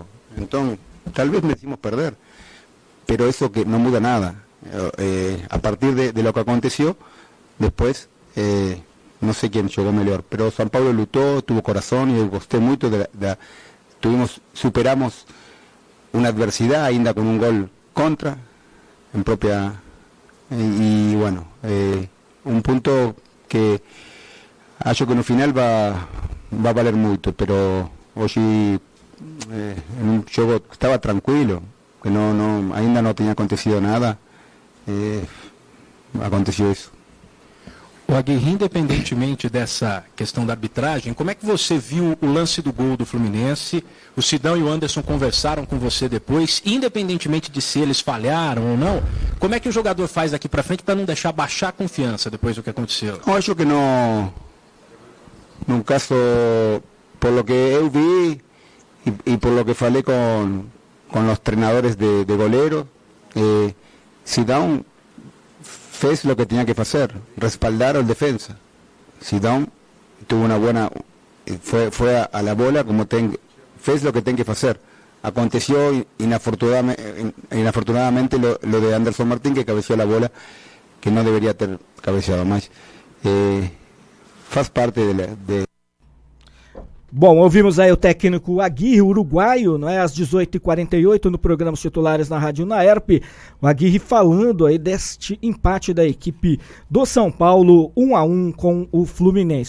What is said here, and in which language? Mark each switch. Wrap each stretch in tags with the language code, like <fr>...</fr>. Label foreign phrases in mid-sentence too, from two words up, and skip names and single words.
<pt>Então talvez merecimos perder, pero isso que não muda nada. A partir de lo que aconteceu, depois não sei quem jogou melhor, pero São Paulo lutou, tuvo coração e eu gostei muito superamos uma adversidade ainda com um gol contra</pt> <es>en propia y bueno, un punto</es> <pt>que acho que no final va a valer muito, pero hoje en un jogo estava tranquilo, que ainda não tinha acontecido nada, aconteceu isso. O Aguirre, independentemente dessa questão da arbitragem, como é que você viu o lance do gol do Fluminense? O Sidão e o Anderson conversaram com você depois, independentemente de se eles falharam ou não, como é que o jogador faz daqui para frente para não deixar baixar a confiança depois do que aconteceu? Eu acho que num caso, por</pt> <es>lo que eu vi e por lo que falei com os treinadores de goleiro, Sidão fez lo que tenía que hacer, respaldar al defensa. Sidão tuvo una buena, fue a la bola como fez lo que tenía que hacer, aconteció inafortunadamente lo de Anderson Martín, que cabeceó la bola, que no debería ter cabeceado mais.</es> <pt>Faz parte de... Bom, ouvimos aí o técnico Aguirre, uruguaio, não é? Às 18h48 no programa Os Titulares na Rádio Unaerp. O Aguirre falando aí deste empate da equipe do São Paulo 1-1 com o Fluminense.</pt>